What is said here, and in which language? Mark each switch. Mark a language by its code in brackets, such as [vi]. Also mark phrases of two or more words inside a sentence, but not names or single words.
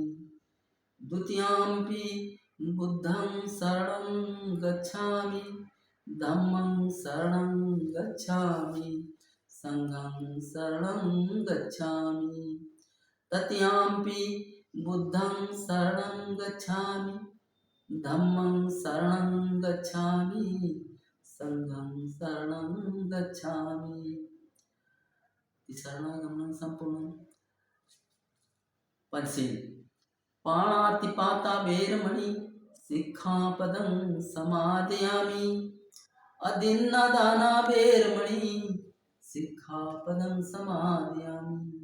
[pi] द्वितीयम्पि बुद्धं शरणं गच्छामि, धम्मं शरणं गच्छामि, संघं शरणं गच्छामि। तृतीयम्पि बुद्धं शरणं गच्छामि, धम्मं शरणं गच्छामि, संघं शरणं गच्छामि। शरणागमनं संपूर्णं। पंचशील। पाणातिपाता वैरमणि सिक्खापदं समादयामि। अदिन्नदाना वैरमणि सिक्खापदं समादयामि।